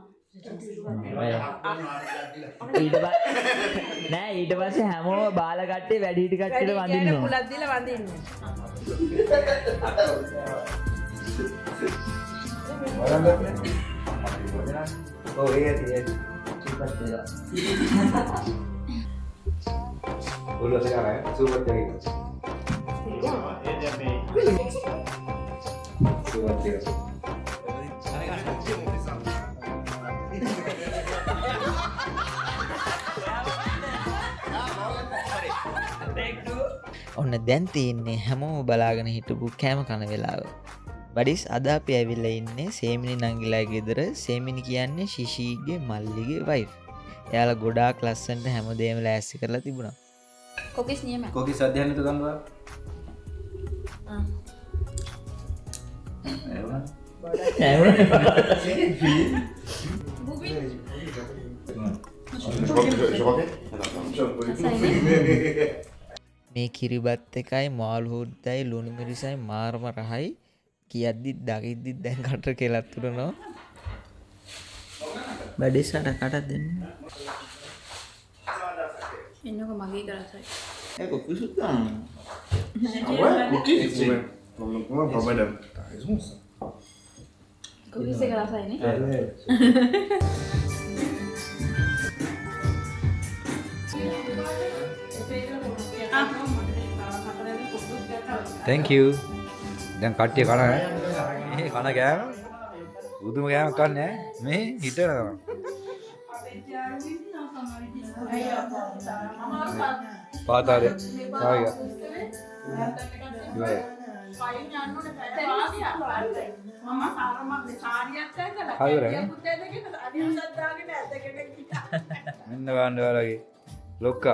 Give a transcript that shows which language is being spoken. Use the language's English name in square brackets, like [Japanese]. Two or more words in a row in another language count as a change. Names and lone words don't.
[Sinhala] නෑ ඊට පස්සේ හැමෝම බාල කට්ටිය වැඩි හිටි කට්ටියට වඳින්න ඕන. චූලක් දීලා වඳින්න. [Indonesian] Oh iya iya. Cepat ya. Udah sekarang ya, coba cari. Coba cari. [Sinhala] ඔන්න දැන් තියෙන්නේ හැමෝම බලාගෙන හිටපු කෑම කන වෙලාව. බඩිස් අද අපි ඇවිල්ලා ඉන්නේ සේමිනි නංගිලා ගෙදර. සේමිනි කියන්නේ ශිෂීගේ මල්ලිගේ වයිෆ්. එයාලා ගොඩාක් ලස්සනට හැමදේම ලෑස්ති කරලා තිබුණා. කොකිස් නියම. [Indonesian] Koki sadian itu kan Mbak? [Sinhala] මේ කිරිබත් එකයි මාළු හොද්දයි ලුණු මිරිසයි මාරම රහයි කියද්දිත් දකිද්දිත් දැන් කට කෙලත් උරනවා. බඩේසට කටක් දෙන්න. එන්නකො මගේ කරසයි. [Indonesian] Koki sudah. [French] Ah ouais, Koki c'est... Comment pas madame? T'as raison ça. [Sinhala] කොකිස් එක රසයිනේ. [English] Thank you. [Sinhala] Dan කට්ටිය කන ඈ. මේ කන ගෑම. උදුම ගෑම කන්නේ ඈ. මේ හිටනවා. පාතාරේ. ආයියා. ඉවරයි. මෙන්න ගන්න ඔයාලගේ ලොක්කා.